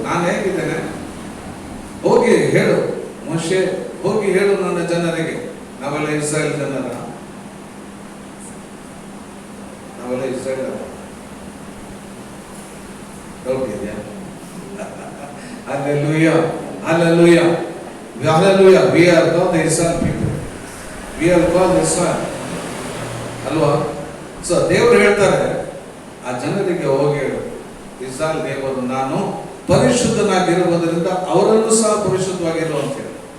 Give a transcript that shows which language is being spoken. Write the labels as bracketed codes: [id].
[kn] ನಾನು ಹೇಗಿದ್ದೇನೆ ಹೋಗಿ ಹೇಳು ಮೋಶೆ, ಹೋಗಿ ಹೇಳು ನನ್ನ ಜನರಿಗೆ. ನಾವೆಲ್ಲ ಇಸ್ರಾಯೇಲ್ ಜನರ, ನಾವೆಲ್ಲ ಇಸ್ರಾಯೇಲ್ ಡೌಟ್ ಇದೆಯಾ? [en] Hallelujah, hallelujah, hallelujah. We are called the Israel people. We are called the Israel. [kn] ಅಲ್ವಾ? ಸೊ ದೇವರು ಹೇಳ್ತಾರೆ ಆ ಜನರಿಗೆ ಹೋಗಿ ಹೇಳು, ಇಸ್ರಾಯೇಲ್ ದೇವರು ನಾನು ಪರಿಶುದ್ಧನಾಗಿರುವುದರಿಂದ ಅವರನ್ನು ಸಹ ಪರಿಶುದ್ಧವಾಗಿರು ಅಂತ ಹೇಳಿ.